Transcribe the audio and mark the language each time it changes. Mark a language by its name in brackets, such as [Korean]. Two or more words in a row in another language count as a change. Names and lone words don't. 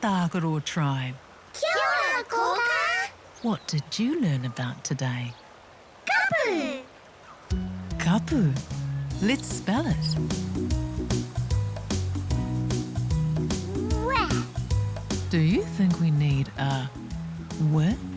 [English] Tagaroa tribe. [Māori] Kia ora, Koka. [English] What did you learn about today? Kapu. Kapu. Let's spell it. Wah. Do you think we need a w?